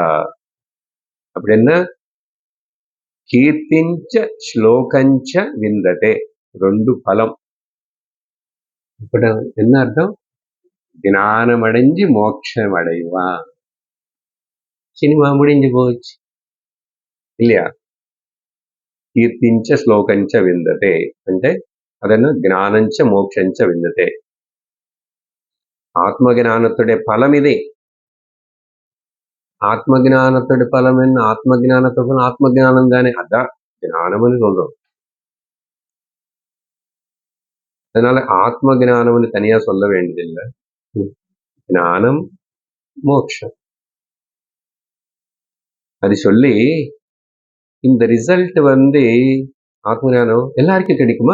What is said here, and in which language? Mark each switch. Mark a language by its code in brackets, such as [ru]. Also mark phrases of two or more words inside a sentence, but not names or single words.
[ta] அப்படின்னா [sa] कीर्तिञ्च श्लोकञ्च विन्दते, [ta] 2 பலம். இப்ப என்ன அர்த்தம்? ஞானம் அடைஞ்சு மோட்சம் அடைவான். சினிமா முடிஞ்சு போச்சு இல்லையா? [sa] कीर्तिञ्च श्लोकञ्च विन्दते [te] అంటే అదన్న [sa] ज्ञानञ्च मोक्षञ्च विन्दते. [ml] ആത്മജ്ഞാനത്തിന്റെ ഫലം ഇതേ. [ta] ஆத்மஜானத்தோட பலம் என்ன? ஆத்மஜானத்தோட ஆத்மஜானம் தானே, அதான் ஞானம்னு சொல்றோம். அதனால ஆத்ம ஜானம்னு தனியா சொல்ல வேண்டியதில்லை. ஞானம் மோட்சம் அது சொல்லி இந்த ரிசல்ட் ஆத்ம ஞானம் எல்லாருக்கும் கிடைக்குமா?